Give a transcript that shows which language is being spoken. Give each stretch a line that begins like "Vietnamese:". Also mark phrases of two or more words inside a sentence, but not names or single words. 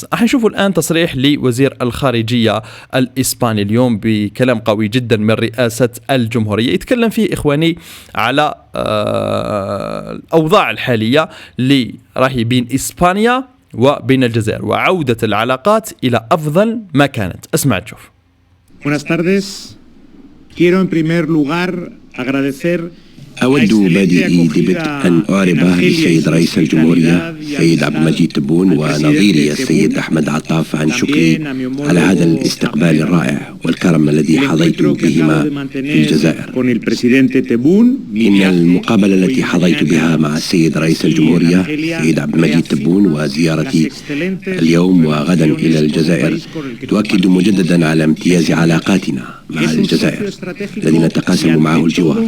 Arabic: راح نشوفوا الآن تصريح لوزير الخارجية الإسباني اليوم بكلام قوي جدا من رئاسة الجمهورية، يتكلم فيه إخواني على الأوضاع الحالية اللي راهي بين إسبانيا وبين الجزائر وعودة العلاقات إلى أفضل ما كانت. اسمع تشوف.
Spanish: Buenas tardes. Quiero en primer lugar agradecer
Arabic: أود بادئي ببدء أن أعرب للسيد رئيس الجمهورية السيد عبد المجيد تبون ونظيري السيد أحمد عطاف عن شكري على هذا الاستقبال الرائع والكرم الذي حظيت بهما في الجزائر. إن المقابلة التي حظيت بها مع السيد رئيس الجمهورية السيد عبد المجيد تبون وزيارتي اليوم وغدا إلى الجزائر تؤكد مجددا على امتياز علاقاتنا مع الجزائر الذي نتقاسم معه الجوار.